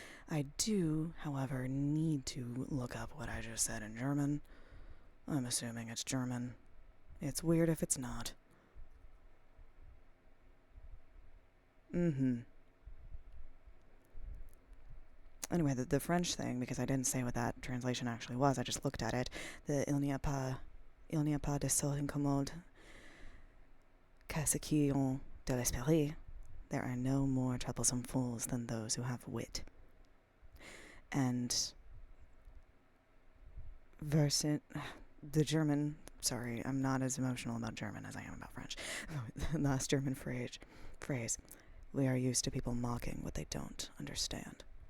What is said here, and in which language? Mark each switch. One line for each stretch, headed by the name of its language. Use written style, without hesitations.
English: I do, however, need to look up what I just said in German. I'm assuming it's German. It's weird if it's not. Anyway, the French thing, because I didn't say what that translation actually was, I just looked at it.
French: The il n'y a pas de sot incommode qu'à ceux qui ont de l'esprit.
English: There are no more troublesome fools than those who have wit. And the German, sorry, I'm not as emotional about German as I am about French. The last German phrase, we are used to people mocking what they don't understand.